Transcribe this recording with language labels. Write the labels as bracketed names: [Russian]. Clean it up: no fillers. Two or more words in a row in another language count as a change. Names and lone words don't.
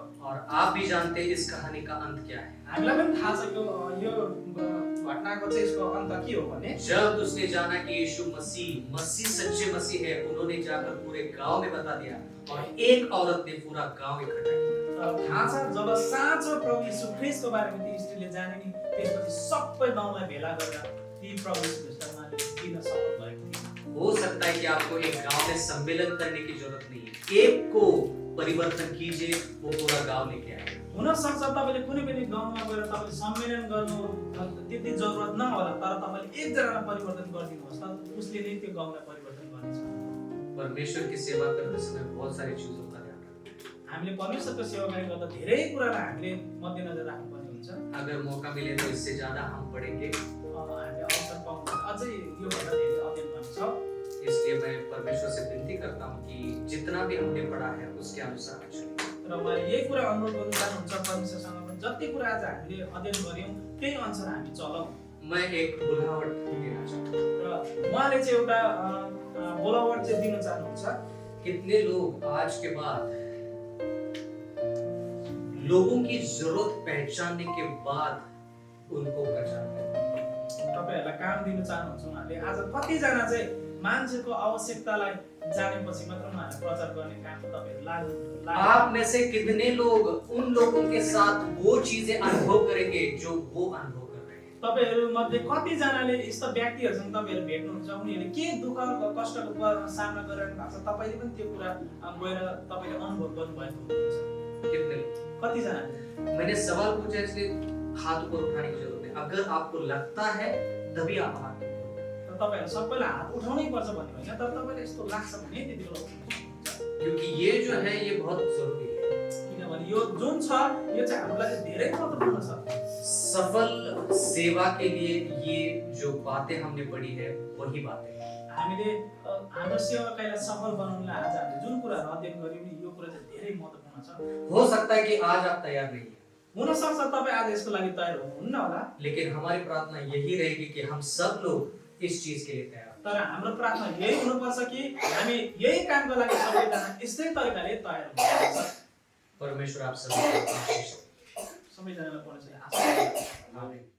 [Hindi] और आप भी जानते हैं इस कहानी का अंत क्या है। [Nepali] हामीलाई पनि थाहा छ यो घटनाको चाहिँ यसको अन्त के हो भने [Hindi] जब उसने जाना कि यीशु मसीह सच्चे मसीह है, उन्होंने जाकर पूरे गांव में बता दिया और एक औरत ने पूरा गांव इकट्ठा किया। [Nepali] थाहा छ जब साँचो प्रभु यीशु ख्रीष्टको बारेमा ती स्त्रीले जाने नि त्यसपछि सबै गाउँलाई भेला गरेर ती प्रभु यीशु ख्रीष्टलाई उहाँले दिन सफल भएको थियो। [Hindi] हो सकता है कि आपको एक गांव में सम्मेलन करने की जरूरत नहीं है, एक को परिवर्तन कीजिए, वो पूरा गांव लेके आए। [Nepali] हुन सक्छ तपाईले कुनै पनि गाउँमा गएर तपाईले सम्मेलन गर्नु त्यति जरुरत नहोला तर तपाईले एकजनालाई परिवर्तन गरिदिनुहोस् त उसले नै त्यो गाउँलाई परिवर्तन गर्नेछ। [Hindi] परमेश्वर की सेवा करते समय बहुत सारी चीजों का ध्यान रखना। [Nepali] हामीले परमेश्वरको सेवा गर्दा धेरै कुरालाई हामीले मध्यनजर राख्नुपर्ने हुन्छ। [Hindi] अगर मौका मिले तो इससे ज्यादा हम पढ़ेंगे, [Nepali] हामीले अवसर पाउँदा अझै यो भन्दा धेरै अध्ययन गर्नेछ। [Hindi] इसलिए मैं परमेश्वर से विनती करता हूँ कि जितना भी हमने पढ़ा है उसके अनुसार चलिए। [Nepali] र उहाँले यही कुरा अनुरोध गर्नु चाहनुहुन्छ परमेश्वरसँग पनि जति कुरा आज हामीले अध्ययन गर्यौँ त्यही अनुसार हामी चलौँ। [Hindi] मैं एक बुलावट देना चाहता हूँ। [Nepali] र उहाँले चाहिँ एउटा बोलावट चाहिँ दिन चाहनुहुन्छ। [Hindi] कितने लोग आज के बाद लोगों की जरूरत पहचानने के बाद उनको पहचान करें। [Nepali] तपाईहरुलाई काम दिन चाहनुहुन्छ उहाँले आज कतिजना चाहिँ मान्छेको आवश्यकतालाई जानेपछि मात्र उहाँहरूले प्रचार गर्ने काम तपाईहरु लाग्नु [Hindi] आप में से कितने लोग उन लोगों के साथ वो चीजें अनुभव करेंगे जो वो अनुभव कर रहे हैं? [Nepali] तपाईहरु मध्ये कतिजनाले यस्ता व्यक्तिहरुसँग तपाईहरु भेट्नुहुन्छ उनीहरूले के दुःख कष्टको सामना गरिरहनु भएको छ तपाईले पनि त्यो कुरा गएर तपाईले अनुभव गर्नुभएको हुनुहुन्छ [Hindi] कितने लोग? [Nepali] कतिजनाले [Hindi] मैंने सवाल पूछा इसलिए हाथ ऊपर उठाने की जरूरत है। अगर आपको लगता है तभी आप हाथ ऊपर उठाओ। [Nepali] तपाईहरु सबैलाई हात उठाउनै पर्छ भन्ने होइन तर तपाईले यस्तो लाग्छ भने त्यतिबेला उठाउनुहुन्छ [Hindi] क्योंकि ये जो है ये बहुत जरूरी है। [Nepali] किनभने यो जुन छ यो चाहिँ हाम्रो लागि धेरै महत्त्वपूर्ण छ [Hindi] सफल सेवा के लिए ये जो बातें हमने पढ़ी है वही बातें हैं। [Nepali] हामीले हाम्रो सेवाकाईलाई सफल बनाउनलाई आज हामीले जुन कुराहरु अध्ययन गर्यौं नि यो कुरा चाहिँ धेरै महत्त्वपूर्ण छ [Hindi] हो सकता है कि आज आप तैयार नहीं है, [Nepali] हुन सक्छ तपाई आज यसको लागि तयार हुनुहुन्न होला [Hindi] लेकिन हमारी प्रार्थना यही रहेगी कि हम सब लोग इस चीज के लिए तैयार हों। [Nepali] तर हाम्रो प्रार्थना यही हुनुपर्छ कि हामी यही कामको लागि सबैजना यस्तै तरिकाले तयार हुनुपर्छ [Hindi] परमेश्वर आप सभी को आशीष दे। [Nepali] सबैजनालाई परमेश्वरले आशीष दियोस्। आमीन।